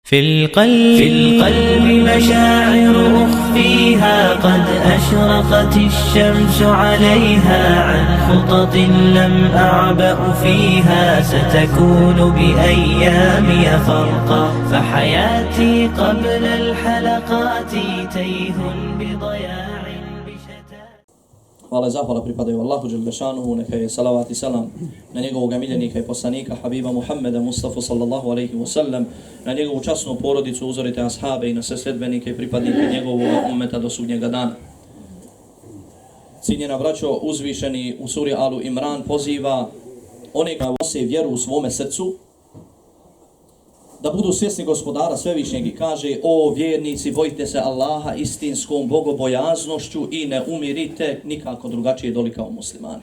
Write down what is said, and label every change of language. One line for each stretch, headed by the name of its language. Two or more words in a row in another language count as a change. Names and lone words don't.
Arabic: في القلب مشاعر أخفيها قد أشرقت الشمس عليها عن خطط لم أعبأ فيها ستكون بأيامي فرقا فحياتي قبل الحلقات تيه بضياع بشتات.
Bosnian: Hvala i zahvala pripadaju Allahu
Arabic: جل شأنه,
Bosnian: neka je salavat i salam na njegovog miljenika i poslanika Habiba Muhammeda Mustafa
Arabic: صلى الله عليه وسلم,
Bosnian: na njegovu časnu porodicu, uzorite ashabe i na sve sledbenike i pripadnike njegovog ummeta do sudnjega dana. Cijenjena braćo, uzvišeni u suri Alu Imran poziva one koji nose vjeru u svome srcu da budu svjesni gospodara svevišnjeg i kaže: o vjernici, bojite se Allaha istinskom bogobojaznošću i ne umirite nikako drugačije doli kao muslimani.